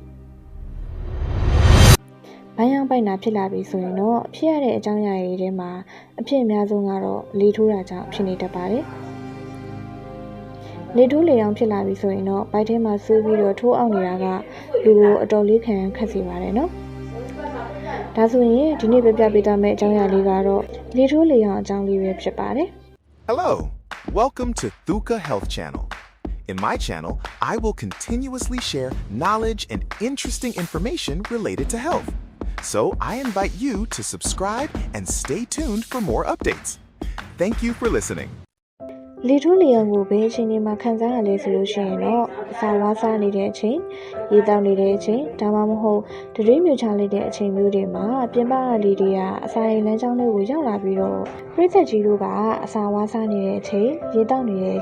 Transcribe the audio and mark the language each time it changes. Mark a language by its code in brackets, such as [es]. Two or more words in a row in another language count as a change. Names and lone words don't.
[my] ဘိုင်းအောင်ပိုက်နာဖြစ်လာပြီဆိုရင်တော့ဖြစ်ရတဲ့အကြောင်းအရာတွေထဲမှာအဖြစ်အများဆုံးကတော့လေထိုးတာကြောင့်ဖြစ်နေတတ်ပါတယ် လေထိုးလေအောင်ဖြစ်လာပြီဆိုရင်တော့ဘိုက်ထဲမှာဆွေးပြီးတော့ထိုးအောင်နေတာကလူကိုအတော်လေးခက်စေပါတယ်နော်ဒါဆိုရင်ဒီနေ့ပြပြပေးသွားမယ့်အကြောင်းအရာလေးကတော့လေထိုးလေအောင်အကြောင်းလေးပဲဖြစ်ပါတယ် [en] Hello, welcome to Thuka Health Channel. In my channel, I will continuously share knowledge and interesting information related to health. So I invite you to subscribe and stay tuned for more updates. Thank you for listening. [my] လေထိုးလေအောင်ကိုဘယ်အချိန်မှာခံစားရလဲဆိုလို့ရှိရင်တော့အစာဝါးစားနေတဲ့အချိန်ရေတောက်နေတဲ့အချိန်ဒါမှမဟုတ်တရွေးမြူချလိုက်တဲ့အချိန်မျိုးတွေ မှာပြင်ပကလေတွေကအစာအိမ်လမ်းကြောင်းတွေကိုရောက်လာပြီးတော့ပရိသတ်ကြီးတို့ကအစာဝါးစားနေတဲ့အချိန်ရေတောက်နေတဲ့အ